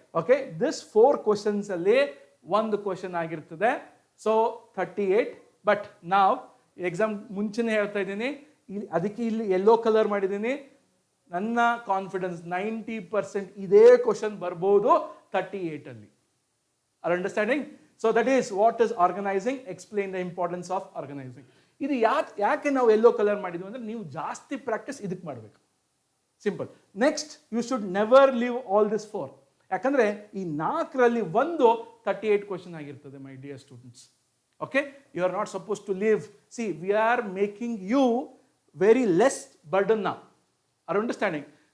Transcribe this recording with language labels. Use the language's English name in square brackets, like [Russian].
[Kannada] Okay, this 4 questions ಅಲ್ಲಿ ಒಂದು question ಆಗಿರ್ತದೆ. ಸೊ 38, ಬಟ್ ನಾವು ಎಕ್ಸಾಮ್ ಮುಂಚೆನೇ ಹೇಳ್ತಾ ಇದ್ದೀನಿ, ಅದಕ್ಕೆ ಇಲ್ಲಿ ಯೆಲ್ಲೋ ಕಲರ್ ಮಾಡಿದ್ದೀನಿ. ನನ್ನ ಕಾನ್ಫಿಡೆನ್ಸ್ 90% ಇದೇ ಕ್ವಶನ್ ಬರ್ಬೋದು 38 ಅಲ್ಲಿ. [English] Are understanding? So that is what is organizing. Explain the importance of organizing. [Kannada] ಇದು ಯಾಕೆ ನಾವು ಯೆಲ್ಲೋ ಕಲರ್ ಮಾಡಿದ್ವಿ ಅಂದ್ರೆ ನೀವು ಜಾಸ್ತಿ ಪ್ರಾಕ್ಟೀಸ್ ಇದಕ್ಕೆ ಮಾಡಬೇಕು. Simple. [English] Next, you should never leave all this 4. [Kannada] ಯಾಕಂದ್ರೆ ಈ 4ರಲ್ಲಿ ಒಂದು 38 ಕ್ವಶನ್ ಆಗಿರ್ತದೆ my dear students. [English] Okay, you are not suppose to leave. See, we are making you very less burden ನಾ. Are understanding?